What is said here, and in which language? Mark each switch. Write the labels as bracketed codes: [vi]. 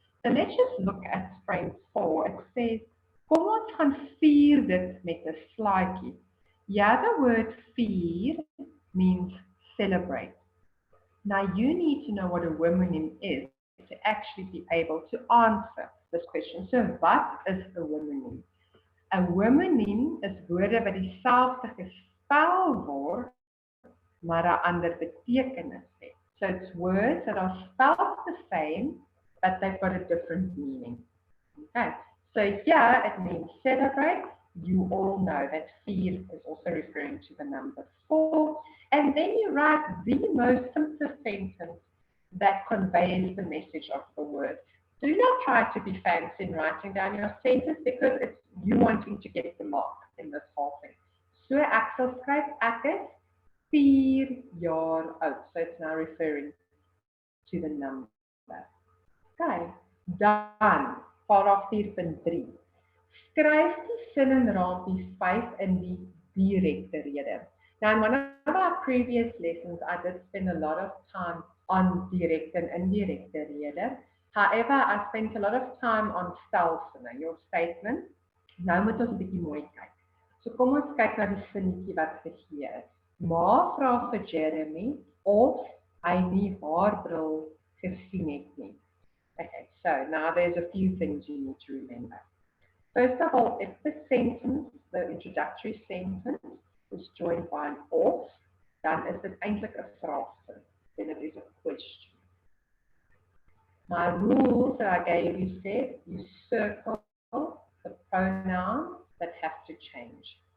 [en] So let's just look at frame 4. It says, [af] kom ons gaan vier dit met 'n slaaitjie. [en] Yeah, the word vier means celebrate. Now you need to know what a womonym is to actually be able to answer this question. So what is a womonym? A womonym is [af] woorde wat dieselfde gespel word, maar 'n ander betekenis het. [en] So it's words that are spelled the same, but they've got a different meaning. Okay. So here it means celebrate. You all know that vier is also referring to the number 4. And then you write the most simplest sentence that conveys the message of the word. Do not try to be fancy in writing down your sentence because it's you wanting to get the mark in this whole thing. [af] So ek sal skryf ek is 4 jaar oud. [en] So it's now referring to the number. Okay. [af] Dan, paragraaf 4.3. Skryf die sin in raampie 5 in die direkte rede. [en] Now, in one of our previous lessons, I did spend a lot of time on direct and indirect rede. However, I spent a lot of time on stelsinne, your statement. [af] Nou moet ons 'n bietjie mooi kyk. So kom ons kyk na die sinnetjie wat gegee is. Ma vra vir Jeremy of hy nie haar bril gesien het nie. [en] Okay, so now there's a few things you need to remember. First of all, if the sentence, the introductory sentence, is joined by an of, then is it [af] eintlik 'n vraagsin. [en] Then it is a question. My rules that I gave you said you circle the pronouns that have to change.